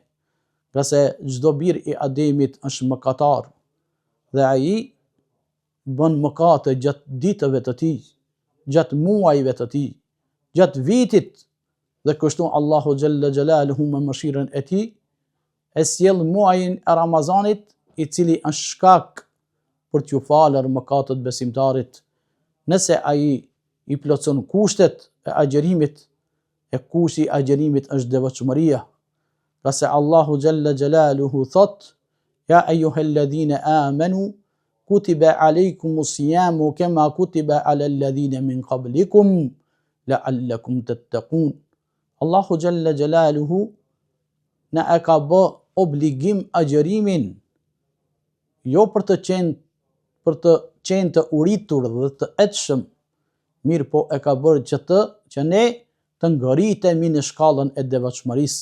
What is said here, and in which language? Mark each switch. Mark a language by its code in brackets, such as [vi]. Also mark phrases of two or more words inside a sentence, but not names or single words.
[sq] Qase çdo bir i Ademit është mëkatar dhe ai bën mëkate gjatë ditëve të tij, gjatë muajve të tij, gjatë vitit, dhe kështu Allahu [ar] جل جلاله [sq] me mëshirën e tij e sjell muajin e Ramazanit, i cili është shkak për t'ju falur mëkatet besimtarit, nëse ai i plotson kushtet e agjerimit, e kushti i agjerimit është devotshmëria. Qase Allahu [ar] جل جلاله [sq] thot, [ar] يا أيها الذين آمنوا كتب عليكم الصيام كما كتب على الذين من قبلكم لعلكم تتقون. [sq] Allahu [ar] جل جلاله [sq] na e ka bë obligim agjerimin, jo për të qenë të uritur dhe të etshëm, mirë po e ka bërë që ne të ngritemi në shkallën e devotshmërisë.